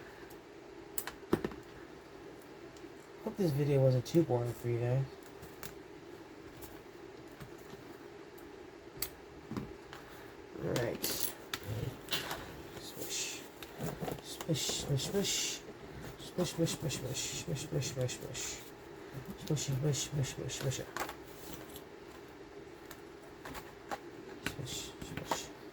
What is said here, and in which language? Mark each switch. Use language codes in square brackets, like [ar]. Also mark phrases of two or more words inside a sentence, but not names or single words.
[en] Hope this video wasn't too boring for you guys. Alright. Swish. Swish, swish, swish. Swish, swish, swish, swish. Swish, swish, swish, swish. Swishy, swish, swish, swish, swish. Swish, swish.